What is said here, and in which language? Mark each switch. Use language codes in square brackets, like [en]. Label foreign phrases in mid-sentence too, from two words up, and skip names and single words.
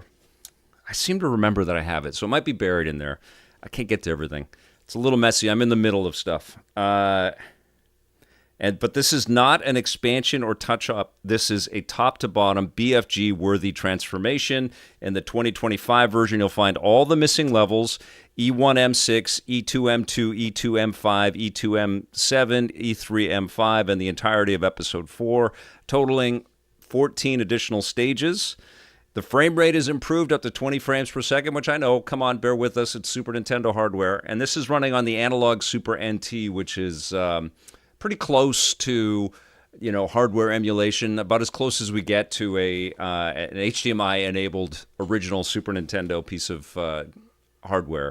[en] I seem to remember that I have it, so it might be buried in there. I can't get to everything. It's a little messy. I'm in the middle of stuff. But this is not an expansion or touch-up. This is a top-to-bottom BFG-worthy transformation. In the 2025 version, you'll find all the missing levels, E1M6, E2M2, E2M5, E2M7, E3M5, and the entirety of Episode 4, totaling 14 additional stages. The frame rate is improved up to 20 frames per second, which I know, come on, bear with us, it's Super Nintendo hardware. And this is running on the Analogue Super Nt, which is pretty close to, hardware emulation, about as close as we get to an HDMI-enabled original Super Nintendo piece of hardware.